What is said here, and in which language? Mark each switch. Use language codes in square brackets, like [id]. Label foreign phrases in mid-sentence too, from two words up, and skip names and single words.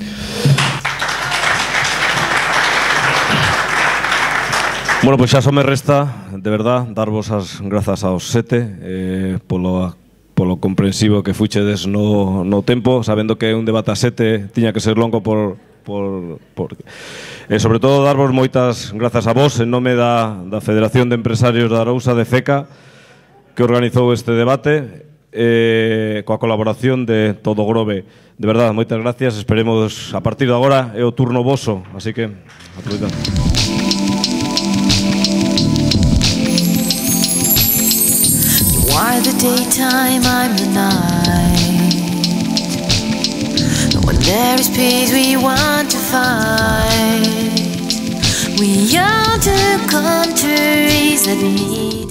[gl] Bueno, pois xa só me resta, [es] de verdad, [gl] darvos as grazas aos sete polo comprensivo que fuchedes no tempo, sabendo que un debate a sete tiña que ser longo sobre todo darvos moitas grazas a vos en nome da Federación de Empresarios da Arousa de FECA, que organizou este debate coa colaboración de todo o Grove. [es] De verdad, [gl] moitas gracias, esperemos a partir de agora é o turno voso, así que aproveitad. [en] Why the daytime, I'm the night. When there is peace we want to fight. We are two countries that meet.